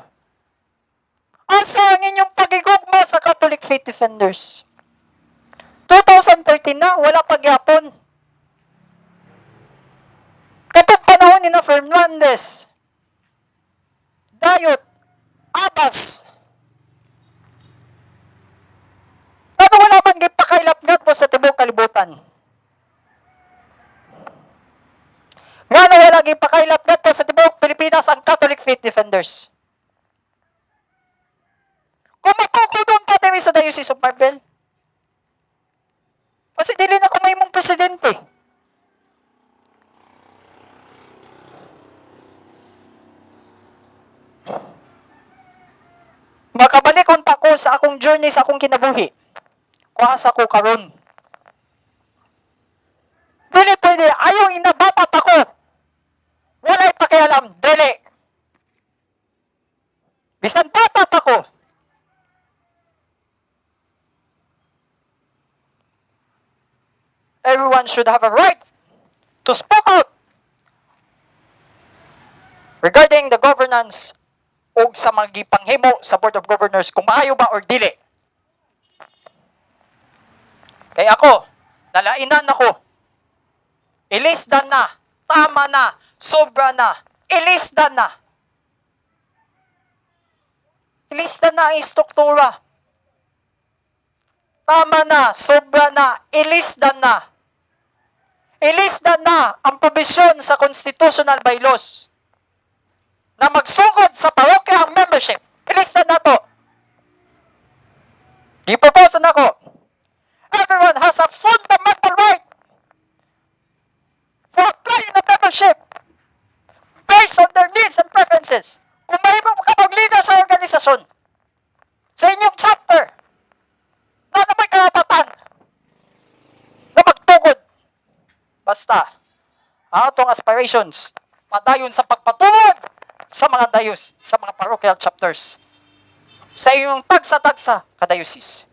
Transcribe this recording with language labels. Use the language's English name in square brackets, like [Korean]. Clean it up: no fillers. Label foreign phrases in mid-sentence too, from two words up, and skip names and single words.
[Cebuano] Asa ang inyong paghigugma sa Catholic Faith Defenders? 2013 na, wala pagyapon. Katong panahon ni na Fernandez, Dayot, Abbas. Ano wala man gipakailapgat po sa tibok kalibutan? Nga na wala gipakailapgat po sa tibok Pilipinas ang Catholic Faith Defenders. Kung matukodon pa tayo sa Diocese of Marbel, kasi dili na kumay mong presidente. Makabalik unta ko sa akong journey, sa akong kinabuhi. Kuasa ko karon. Dili pwede, ayaw inabata pa ko. Walay pakialam, dili. Bisan bata pa ko. [English] Everyone should have a right to speak out regarding the governance [Cebuano] o sa mga gipanghimo [English] sa Board of Governors [Cebuano] kung maayo ba or dili. Kaya ako, nalainan ako. Ilisdan na, tama na, sobra na, ilisdan na. Ilisdan na ang struktura. Tama na, sobra na, ilisdan na. Ilisdan na ang probisyon sa [English] constitutional bylaws [Cebuano] na magsugod sa parokya ang membership. Ilisdan na to. Ipoposan ako. [English] Everyone has a fundamental right for applying the membership based on their needs and preferences. [Cebuano] Kung mahimo ka mag-leader sa organisasyon, sa inyong chapter, na may karapatan Basta, ang atong aspirations, padayon sa pagpatuod sa mga sa mga [English] parochial chapters, [Cebuano] sa iyong tagsa-tagsa ka-diocese.